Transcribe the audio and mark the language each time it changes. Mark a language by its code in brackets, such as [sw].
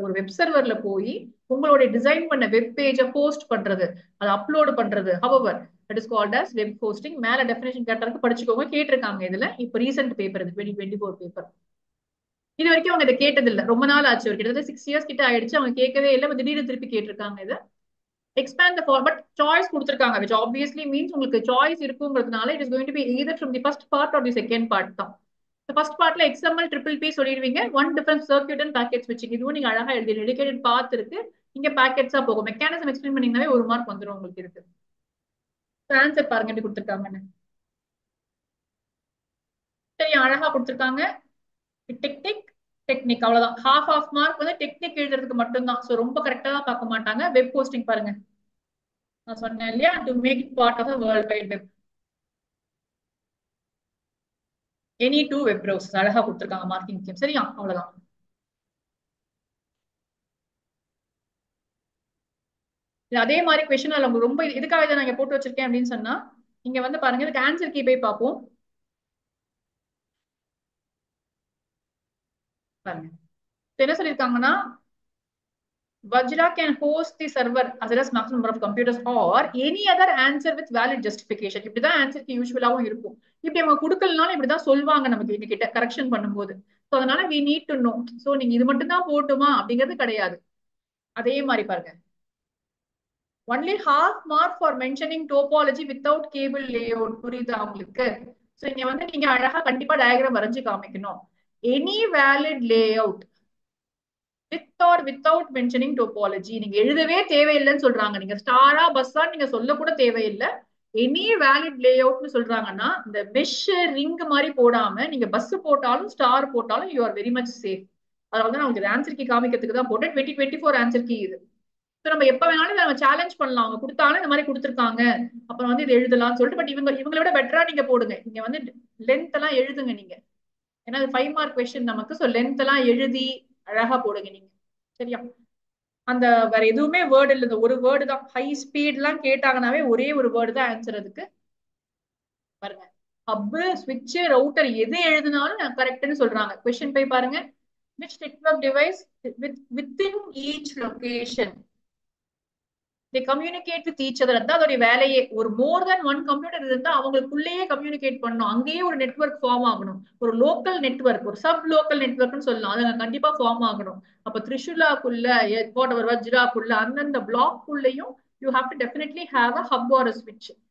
[ta] ஒரு வெப் சர்வர்ல போய் உங்களோட டிசைன் பண்ண வெப் பேஜை ஹோஸ்ட் பண்றது, அதை அப்லோட் பண்றது. [en] However that is called as web hosting. [ta] மேல டெஃபினேஷன் கேட்டதுக்கு படிச்சுக்கோங்க, கேட்டிருக்காங்க இதுல. இப்போ ரீசெண்ட் பேப்பர் இது 2024 பேப்பர். இது வரைக்கும் அவங்க இதை கேட்டது இல்ல, ரொம்ப நாள் ஆச்சு. ஒரு கிட்டத்தட்ட 6 இயர்ஸ் கிட்ட ஆயிடுச்சு அவங்க கேட்கவே இல்லை. திடீர்னு திருப்பி கேட்டிருக்காங்க இதை. [en] expand the format choice [ta] கொடுத்திருக்காங்க, [en] which obviously means [ta] உங்களுக்கு choice இருக்குங்கிறதுனால [en] it is going to be either from the first part or the second part [ta] தான். [en] the first partல XML triple P [ta] சொல்லிடுவீங்க, [en] one different circuit and packet switching. [ta] இதுவும் நீங்க அழகா எழுதி dedicated path இருக்கு. இங்க packets-ஆ போகும். மெக்கானிசம் எக்ஸ்பிளைன் பண்ணீங்கன்னாவே 1 மார்க் வந்துடும் உங்களுக்கு இருக்கு. ஆன்சர் பாருங்க எப்படி கொடுத்திருக்காங்கன்னு. சரி, அழகா கொடுத்திருக்காங்க. டெக்னிக் டெக்னிக் அவ்வளவுதான். half மார்க் வந்து டெக்னிக் எழுதுறதுக்கு மட்டும்தான். சோ ரொம்ப கரெக்டா தான் பார்க்க மாட்டாங்க. வெப் போஸ்டிங் பாருங்க, நான் சொன்னேன் இல்லையா, [en] To make it part of world wide web. [ta] Any 2 web browsers அழகா கொடுத்துருக்காங்க மார்க்கிங். சரியா, அவ்வளவுதான். அதே மாதிரி கொஸ்டின் உங்களுக்கு ரொம்ப இதுக்காக இதை நான் போட்டு வச்சிருக்கேன் அப்படின்னு சொன்னா, இங்க வந்து பாருங்க இதுக்கு ஆன்சர் கீ போய் பார்ப்போம். பாருங்க என்ன சொல்லியிருக்காங்கன்னா, [en] Vajra can host the server as well as maximum number of computers or any other answer with valid justification. [ta] இப்படிதான் ஆன்சருக்கு யூஸ்வலாவும் இருக்கும். இப்படி அவங்க கொடுக்கலனாலும் இப்படிதான் சொல்லுவாங்க நமக்கு எங்க கிட்ட கரெக்ஷன் பண்ணும்போது. சோ அதனால [en] we need to know. [ta] So நீங்க இது மட்டும் தான் போட்டுமா அப்படிங்கிறது கிடையாது. அதே மாதிரி பாருங்க, [en] only half mark for mentioning topology without cable layout. [ta] புரியுதா உங்களுக்கு? சோ இங்க வந்து நீங்க அழகா கண்டிப்பா டயக்ராம் வரைஞ்சு காமிக்கணும். [en] any valid layout with or without mentioning topology. [ta] நீங்க எழுதவே தேவையில்லைன்னு சொல்றாங்க. நீங்க ஸ்டாரா பஸ்ஸா நீங்க சொல்ல கூட தேவையில்லை. எனி வேலிட் லே அவுட்னு சொல்றாங்கன்னா இந்த மெஷ் ரிங் மாதிரி போடாம நீங்க பஸ் போட்டாலும் ஸ்டார் போட்டாலும் [en] You are very much safe. [ta] அதனால தான் உங்களுக்கு ஆன்சர் கீ காமிக்கிறதுக்கு தான் போட்டேன். 2024 ஆன்சர் கீ இது. நம்ம எப்ப வேணாலும் நம்ம சேலஞ்ச் பண்ணலாம். அவங்க கொடுத்தாலும் இந்த மாதிரி கொடுத்துருக்காங்க, அப்புறம் வந்து இது எழுதலாம்னு சொல்லிட்டு. பட் இவங்களை விட பெட்டரா நீங்க போடுங்க. இங்க வந்து லென்த் எல்லாம் எழுதுங்க நீங்க, ஏன்னா 5 மார்க் கொஸ்டின் நமக்கு. சோ லென்த் எல்லாம் எழுதி அழகா போடுங்க நீங்க. சரியா, அந்த வேற எதுவுமே வேர்டு இல்லை, இந்த ஒரு வேர்டு தான். ஹை ஸ்பீட் எல்லாம் கேட்டாங்கன்னாவே ஒரே ஒரு வேர்டு தான் ஆன்சர் அதுக்கு. பாருங்க, ஹப், ஸ்விட்ச், ரவுட்டர் எது எழுதினாலும் கரெக்ட்னு சொல்றாங்க. கொஸ்டின் போய் பாருங்க, [en] which network device within each location they communicate with each other. [ta] அதான் அதோட வேலையே. ஒரு மோர் தென் 1 கம்ப்யூட்டர் இருந்தா அவங்களுக்குள்ளேயே கம்யூனிகேட் பண்ணணும். அங்கேயே ஒரு நெட்வொர்க் ஃபார்ம் ஆகணும். ஒரு லோக்கல் நெட்வொர்க், ஒரு சப் லோக்கல் நெட்வொர்க்னு சொல்லலாம். அது கண்டிப்பா ஃபார்ம் ஆகணும். அப்ப திரிஷுலாக்குள்ள, வஜ்ராக்குள்ள, அந்தந்த பிளாக்குள்ளேயும் [en] You have to definitely have a hub R ஸ்விட்ச்.